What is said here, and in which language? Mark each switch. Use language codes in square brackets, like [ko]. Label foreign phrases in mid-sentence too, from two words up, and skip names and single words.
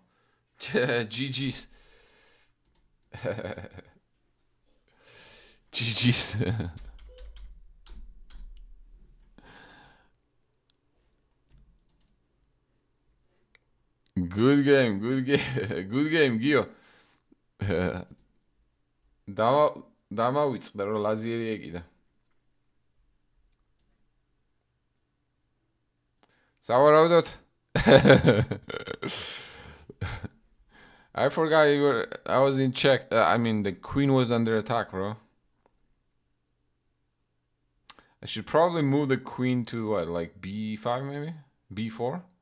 [en] GG's. GG's. Good game, good game, good game, Gio. [ka] დამავიწყდა რომ ლაზიერი ეკიდა. სავარაუდოდ. [en] I forgot you were. I was in check. I mean, the queen was under attack, bro. I should probably move the queen to what, like b5 maybe? b4?